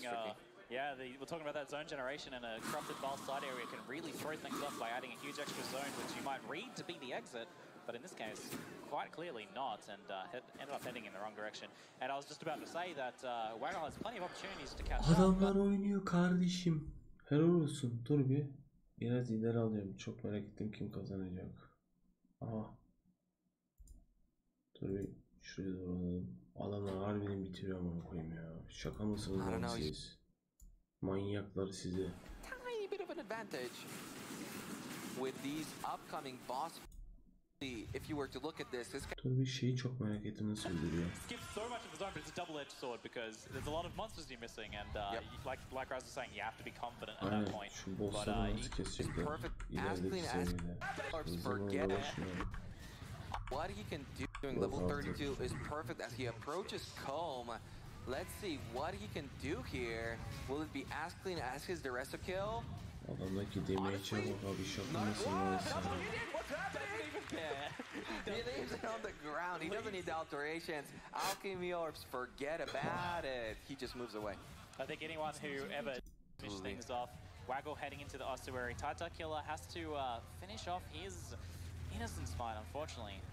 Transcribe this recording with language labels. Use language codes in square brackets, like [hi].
[en] that's tricky. Yeah, we're talking about that zone generation, and a corrupted Val side area can really throw things up by adding a huge extra zone, which you might read to be the exit, but in this case, quite clearly not, and ended up heading in the wrong direction. And I was just about to say that Waggle has plenty of opportunities to catch [tr] Adamlar oynuyor kardeşim. Helal olsun. Dur bir. Biraz ileri alıyorum. Çok merak ettim kim kazanacak. Aha. Dur bir şuraya doğru alalım. Adamlar harbiden bitiriyor ama koyayım ya. Şaka mısınız lan siz? Manyaklar size. [en] Tiny bit of an advantage with these upcoming boss. If you were to look at this, [tr] Dur bir şeyi çok merak ettim, nasıl öldürüyor? [en] Skips so much of the zone, but it's a double-edged sword because there's a lot of monsters you're missing, and like Raz was saying, you have to be confident at that point. [tr] Şu bossları nasıl kesecekler? İlerideki seviyede. [en] Forget it. What he can do during level 32 is perfect as he approaches Comb. Let's see what he can do here. Will it be as clean as his Duressa kill? [tr] Adamdaki damage'e bak abi, şaka mısın lan sen? [en] He leaves it on the ground. He doesn't need the alterations. Alchemy Orbs, forget about it. He just moves away. I think anyone who ever finished things off, Waggle heading into the ossuary, Tata Killer has to finish off his Innocence fight, unfortunately.